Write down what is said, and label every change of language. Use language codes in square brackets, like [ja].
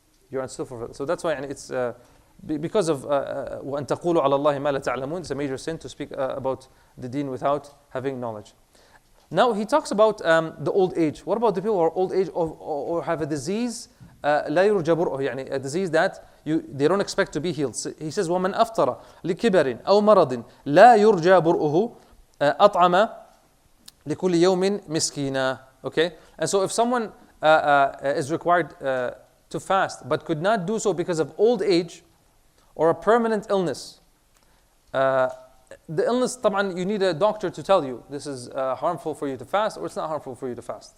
[en] You're unskillful for that. So that's why it's because of [ar] وَأَن تَقُولُوا عَلَى اللَّهِ مَا لَا تَعْلَمُونَ. [en] It's a major sin to speak about the deen without having knowledge. Now he talks about the old age. What about the people who are old age or have a disease [ar] لا يرجى برؤه, [en] يعني a disease that they don't expect to be healed. So he says [ar] وَمَنْ أَفْطَرَ لِكِبَرٍ أَوْ مَرَضٍ لَا يُرْجَى بُرْؤُهُ أَطْعَمَ لِكُلِّ يَوْمٍ مِسْكِينًا. [en] Okay, and so if someone is required to fast, but could not do so because of old age or a permanent illness. The illness, طبعا, you need a doctor to tell you this is harmful for you to fast or it's not harmful for you to fast.